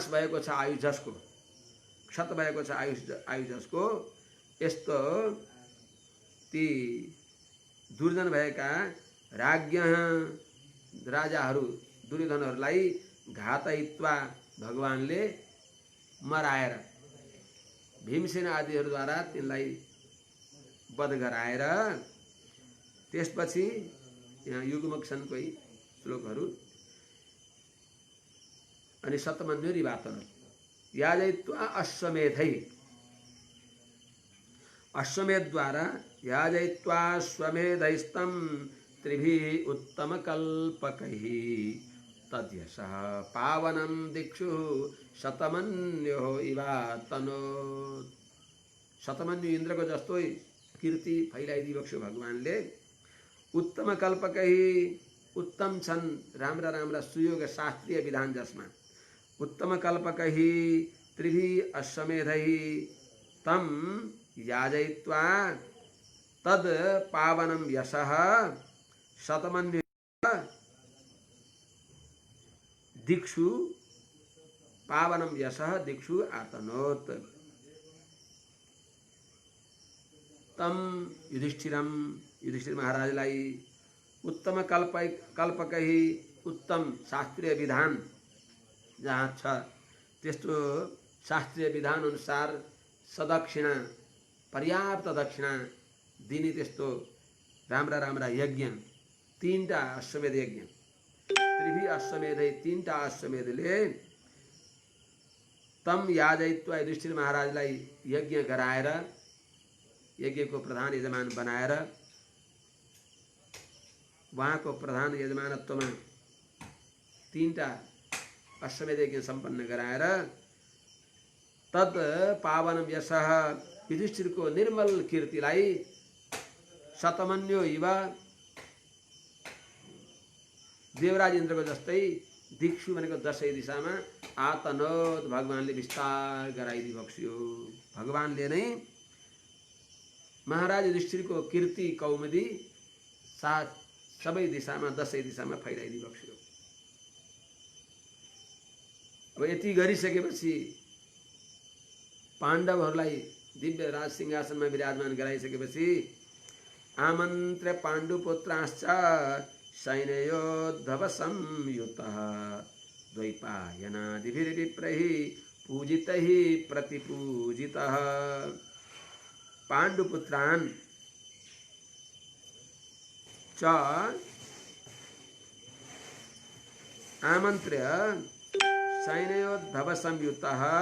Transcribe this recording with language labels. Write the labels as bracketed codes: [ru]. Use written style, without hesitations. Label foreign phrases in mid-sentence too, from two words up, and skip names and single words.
[ne] भएको छ आयु जसको, क्षत भएको छ आयु जसको, यस्तो ती दुर्जन भएका राज्ञ राजाहरू दुर्योधनहरूलाई घातयित्वा भगवानले मराएर, भीमसेन आदिहरूद्वारा तिनलाई वध गराएर, त्यसपछि यहाँ युगमक छन् कोही श्लोकहरू। [sa] अनि शतमन्युरिवातन याजयित्वा अश्वमेधै, अश्वमेधद्वारा याजयित्वा स्वमेधैस्तं त्रिभिः उत्तमकल्पकैः तद्यशः पावनं दिक्षु शतमन्यो इवातनोत्। [ne] शतमन्यु इन्द्रको जस्तै कीर्ति फैलाइदिबक्स्यो भगवानले। [sa] उत्तम कल्पकैः, [ne] उत्तम छन् राम्रा राम्रा सुयोग शास्त्रीय विधान जसमा। [sa] उत्तम कल्पकैः त्रिभिः अश्वमेधैः तं याजयित्वा तद पावनं यशः शतमन्यु दिक्षु पावनं यशः दिक्षु आतनोत्। [ne] तम युधिष्ठिर महाराजलाई [sa] उत्तम कल्पकैः, [ne] उत्तम शास्त्रीय विधान जहाँ छ त्यस्तो शास्त्रीय विधान अनुसार सदक्षिणा, पर्याप्त दक्षिणा दिने त्यस्तो राम्रा राम्रा यज्ञ, तीनटा अश्वमेध यज्ञ, [sa] त्रिभि अश्वमेधै, [ne] तीनटा अश्वमेधले [sa] तम याजयित्वा [ne] युधिष्ठिर महाराजलाई यज्ञ गराएर, यज्ञको प्रधान यजमान बनाएर उहाँको प्रधान यजमानत्वमा 3टा अश्वमेध यज्ञ सम्पन्न गराएर [sa] तत् पावनम यशः [ne] युधिष्ठिरको निर्मल कीर्तिलाई [sa] शतमन्यो इव [ne] देवराज इन्द्रको जस्तै दिक्षु भनेको 10 दिशामा आतनोद भगवानले विस्तार गराइदिई बक्स्यो। भगवानले नै महाराज युधिष्ठिरको कीर्ति कौमुदी सबै दिशामा 10 दिशामा फैलाइदिई बक्स्यो। अब यति गरिसकेपछि पाण्डवहरूलाई दिव्य राज सिंहासनमा विराजमान गराइसकेपछि [sa] आमन्त्र्य पाण्डुपुत्राश्च सैन्योद्धव संयुतः द्वैपायनादिभिर्विप्रैः पूजितैः प्रतिपूजितः। पाण्डुपुत्रान् च आमन्त्र्य सैन्योद्धव संयुतः